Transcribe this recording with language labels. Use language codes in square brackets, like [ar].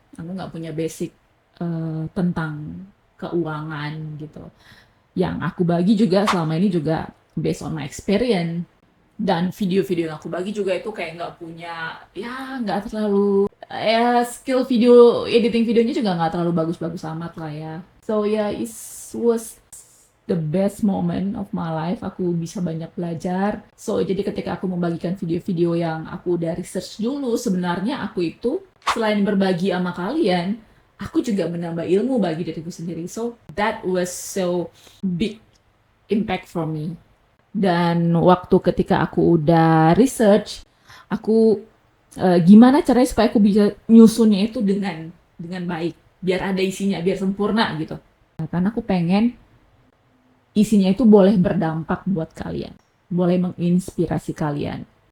[id] Aku nggak punya basic tentang keuangan gitu. Yang aku bagi juga selama ini juga [en] based on my experience. [id] Dan video-video yang aku bagi juga itu kayak nggak punya, ya nggak terlalu, ya skill video, editing videonya juga nggak terlalu bagus-bagus amat lah ya. [en] So yeah, it was the best moment of my life. [id] Aku bisa banyak belajar. So, jadi ketika aku membagikan video-video yang aku udah research dulu, sebenarnya aku itu selain berbagi sama kalian, aku juga menambah ilmu bagi diriku sendiri. [en] So, that was so big impact for me. [id] Dan waktu ketika aku udah research, aku gimana caranya supaya aku bisa nyusunnya itu dengan baik, biar ada isinya, biar sempurna gitu. Karena aku pengen isinya itu boleh berdampak buat kalian, boleh menginspirasi kalian.